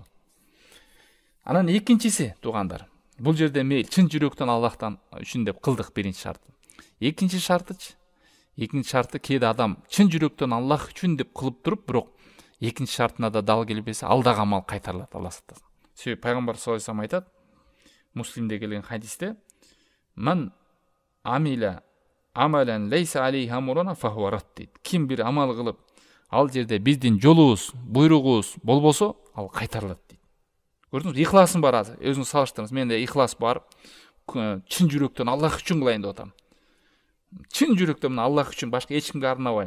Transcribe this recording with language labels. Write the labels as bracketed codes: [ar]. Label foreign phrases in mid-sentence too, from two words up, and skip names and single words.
[ky] Анан экинчиси, туугандар. Бул жерде мейли чын жүрөктөн Аллахтан үчүн деп кылдык биринчи шарты. Экинчи шарты кээде адам чын жүрөктөн Аллах үчүн деп кылып туруп, бирок экинчи шартына да дал келбесе, ал дагы амал кайтарылат Алла сактасын. Себеби пайгамбар [ar] صلى الله عليه وسلم [ky] айтат, Муслимде келген хадисте, [ar] "من عمل عملا ليس عليه أمرنا فهو رد" дейт. [ky] Ким бир амал кылып, ал жерде биздин жолубуз, буйругубуз болбосо, ал кайтарылат дейт. Көрдүңүз, ихласым бар азыр. Өзүңүз салыштырыңыз. Менде ихлас бар. Чын жүрөктөн Аллах үчүн кылайын деп атам. чын жүрөктөн мына Аллах үчүн башка эч кимге арнабайм.